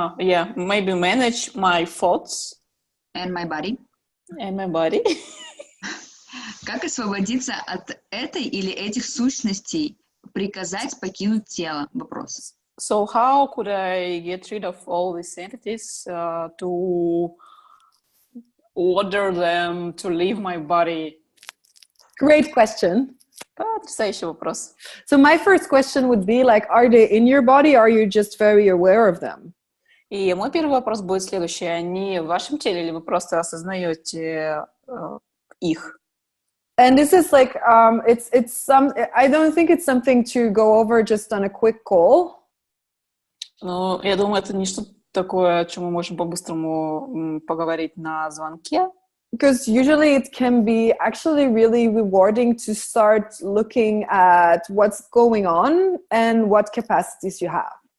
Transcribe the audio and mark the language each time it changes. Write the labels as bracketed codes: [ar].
[en] Yeah, maybe manage my thoughts. And my body. And my body. [ru] Как освободиться от этой или этих сущностей, приказать покинуть тело? Вопрос. [en] So how could I get rid of all these entities to order them to leave my body? Great question. [ru] Потрясающий вопрос. [en] So my first question would be like, are they in your body or are you just very aware of them? [ru] И мой первый вопрос будет следующий. Они в вашем теле или вы просто осознаете их? [en] And this is like, I don't think it's something to go over just on a quick call. [ru] Ну, я думаю, это не такое, о чем мы можем по-быстрому поговорить на звонке. [en] Because usually it can be actually really rewarding to start looking at what's going on and what capacities you have.